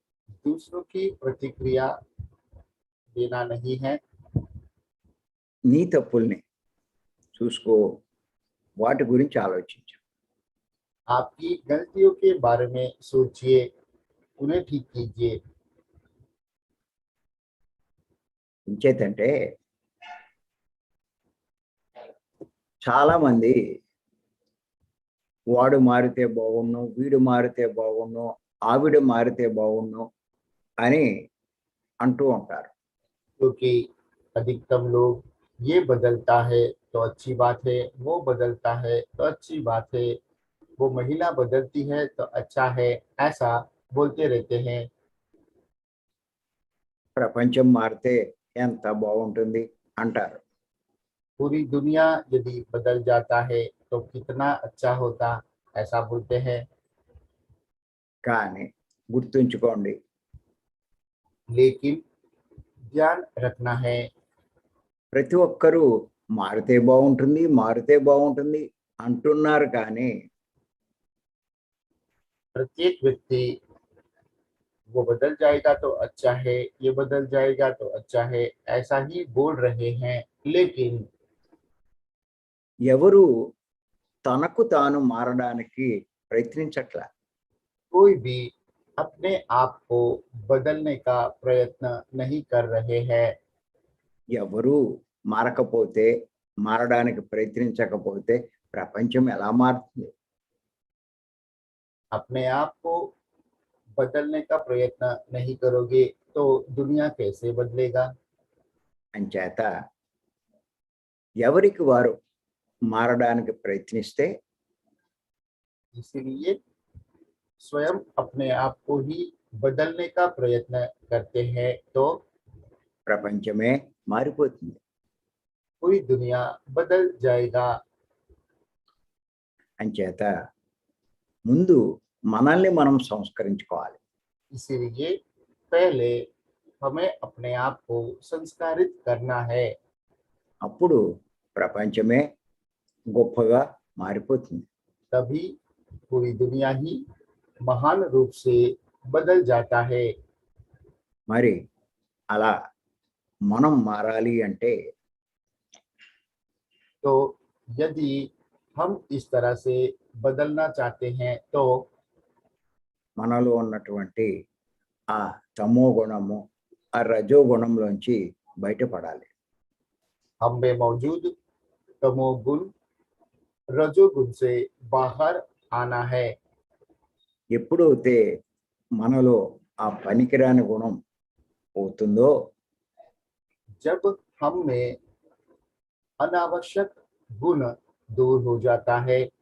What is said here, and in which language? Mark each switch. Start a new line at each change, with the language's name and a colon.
Hindi: दूसरों की प्रतिक्रिया देना नहीं है।
Telugu: నీ తప్పుల్ని చూసుకో, వాటి గురించి ఆలోచించు.
Hindi: आपकी गलतियों के बारे में सोचिए, उन्हें ठीक कीजिए।
Telugu: ఇంచేతంటే చాలా మంది వాడు మారితే బాగున్ను, వీడు మారితే బాగున్ను, ఆవిడ మారితే బాగున్ను అని అంటూ ఉంటారు.
Hindi: क्योंकि अधिकतम लोग ये बदलता है तो अच्छी बात है, वो बदलता है तो अच्छी बात है, वो महिला बदलती है तो अच्छा है, ऐसा बोलते रहते हैं।
Telugu: ప్రపంచం మారితే ఎంత బాగుంటుంది అంటారు.
Hindi: पूरी दुनिया यदि बदल जाता है तो कितना अच्छा होता, ऐसा बोलते हैं।
Telugu: కానీ గుర్తుంచుకోండి,
Hindi: लेकिन ध्यान रखना है,
Telugu: ప్రతి ఒక్కరూ మారితే బాగుంటుంది, మారితే బాగుంటుంది అంటున్నారు. కానీ
Hindi: प्रत्येक व्यक्ति वो बदल जाएगा तो अच्छा है, ये बदल जाएगा तो अच्छा है, ऐसा ही बोल रहे हैं। लेकिन
Telugu: ఎవరు తనకు తాను మారడానికి ప్రయత్నించట్లా.
Hindi: कोई भी अपने आप को बदलने का प्रयत्न नहीं कर रहे हैं।
Telugu: ఎవరు మారకపోతే, మారడానికి ప్రయత్నించకపోతే ప్రపంచం ఎలా మారుతుంది?
Hindi: अपने आप को बदलने का प्रयत्न नहीं करोगे तो दुनिया कैसे बदलेगा।
Telugu: అంచేత ఎవరికి వారు మారడానికి ప్రయత్నిస్తే
Hindi: इसीलिए स्वयं अपने आप को ही बदलने का प्रयत्न करते हैं तो
Telugu: ప్రపంచమే మారిపోతుంది.
Hindi: पूरी दुनिया बदल जाएगा।
Telugu: అంచేత ముందు మనల్ని మనం సంస్కరించుకోవాలి.
Hindi: इसीलिए पहले हमें अपने आप को संस्कारित करना है,
Telugu: అప్పుడు ప్రపంచమే గొప్పగా మారిపోతుంది.
Hindi: तभी पूरी दुनिया ही महान रूप से बदल जाता है।
Telugu: మరి అలా మనం మారాలి అంటే
Hindi: तो यदि हम इस तरह से बदलना चाहते हैं तो
Telugu: మనలో ఉన్నటువంటి ఆ తమో గుణము, ఆ రజో గుణంలోంచి బయటపడాలి.
Hindi: हम में मौजूद तमोगुण रजोगुण से बाहर आना है।
Telugu: ఎప్పుడైతే మనలో ఆ పనికిరాని గుణం పోతుందో
Hindi: जब हम में अनावश्यक गुण दूर हो जाता है,